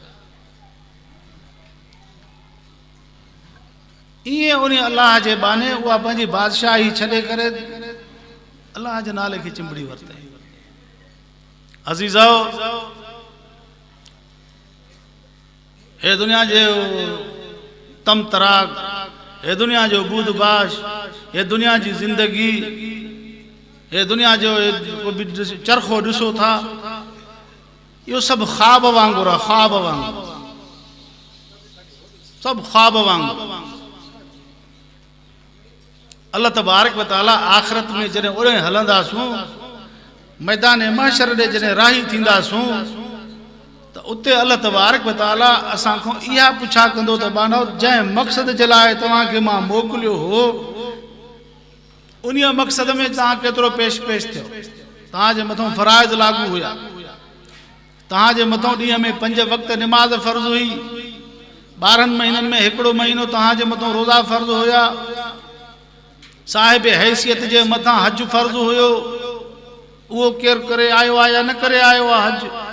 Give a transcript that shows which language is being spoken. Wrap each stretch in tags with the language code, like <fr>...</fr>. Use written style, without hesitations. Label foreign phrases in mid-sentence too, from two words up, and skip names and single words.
<sd>ईअं उन अलाह जे बाने उहा पंहिंजी बादशाही छॾे करे अलाह जे नाले खे चिंबड़ी वरितई। अज़ीज़ो, हे दुनिया जो तम तराक, हे दुनिया जो बूदबाश, हे दुनिया जी जिंदगी, हे दुनिया जो चरखो ॾिसो था, इहो सभु ख्वाब वांगुरु आहे, ख्वाब वांगुरु, सभु ख्वाब वांगुरु। अल्लाह तबारक व तआला आख़िरत में जॾहिं उड़े हलंदासूं, मैदान महशर ॾे जॾहिं राही थींदासूं, त उते अल्लाह तबारक व तआला असां खां इहा पुछा कंदो त बानो जंहिं मक़सद जे लाइ तव्हांखे मां मोकिलियो हो, उन मक़सद में तव्हां केतिरो पेश थियो। तव्हांजे मथां फ़राइज़ लागू हुया, तव्हांजे मथां ॾींहं में 5 वक़्त निमाज़ फ़र्ज़ हुई, 12 महीननि में हिकिड़ो महीनो तव्हांजे मथां रोज़ा फ़र्ज़ हुया, साहिब हैसियत जे मथां हज फ़र्ज़ हुयो, उहो केरु करे आयो आहे या न करे आयो आहे हज।</sd>